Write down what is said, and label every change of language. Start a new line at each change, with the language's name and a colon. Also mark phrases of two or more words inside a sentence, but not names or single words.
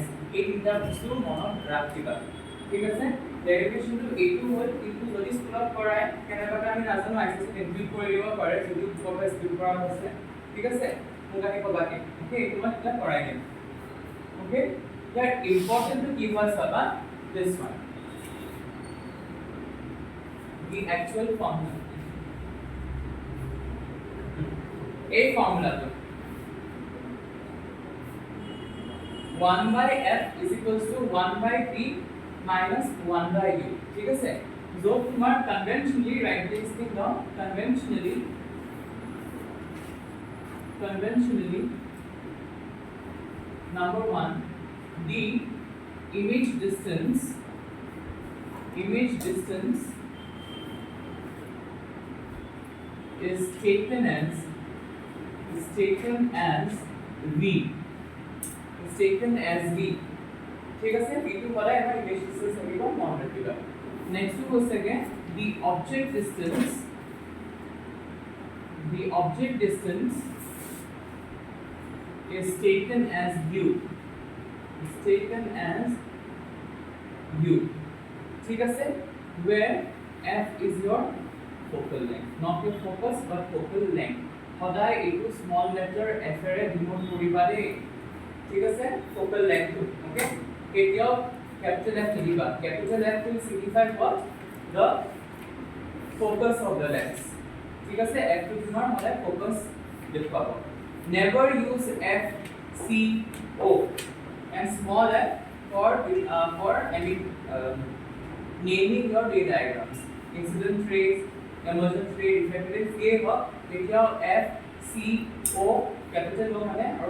Assamese: এই তিনটা বস্তু মনত ৰাখিবা ঠিক আছে
English: derivation two
Assamese: a2 হ'ল কিন্তু যদি স্কুলত পঢ়ায় কেনেবাকে আমি নাজানো আইসিসি ইনক্লুড কৰি দিব পাৰে যদি উপৰ স্কুল কৰা হৈছে ঠিক আছে মোক আহি ক'বাকে ওকে এইটো মই এটা পঢ়াই দিম ওকে ইয়াৰ ইম্পৰ্টেন্ট কি হয় চাবা
English: this one the actual formula a formula 1 by f is equals to 1 by t minus 1 by u
Assamese: ঠিক আছে
Hindi: जो तुम्हार
English: conventionally write this thing down conventionally number 1 the image distance is taken as v
Assamese: ঠিক আছে v2 হলে আমাৰ
English: image distance
Assamese: লাগিব মন ৰাখিবা
English: next two
Assamese: হৈছে গে
English: the object distance is taken as u
Assamese: ঠিক আছে
English: where f is your focal length not your focus but focal length
Assamese: সদায় এইটো
English: small letter f
Assamese: এৰে ডিনোট কৰিবা দেই ঠিক আছে
English: focal length
Assamese: ওকে কেতিয়াও
English: capital F লিখিবা capital F will signify what the focus of the lens
Assamese: ঠিক আছে f টো তোমাৰ মানে
English: focus দেখুৱাব never use f c o and small f for naming your ray diagrams incident rays emergent ray refracted rays
Hindi: ये होगा देखिए
English: f c o capital O
Assamese: মানে আৰু